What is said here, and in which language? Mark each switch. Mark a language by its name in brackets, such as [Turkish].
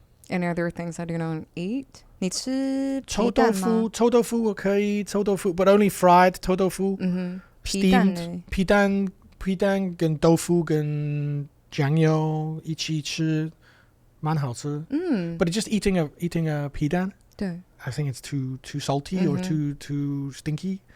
[English] Any other things that you don't eat? [Chinese] 你吃臭豆腐，臭豆腐我可以，臭豆腐 [English] but only fried [Chinese] 臭豆腐。 Steamed 皮蛋跟豆腐跟酱油一起吃。蛮好吃. [English] But just eating a 皮蛋, [Chinese] 对 [English] I think it's too salty or too stinky.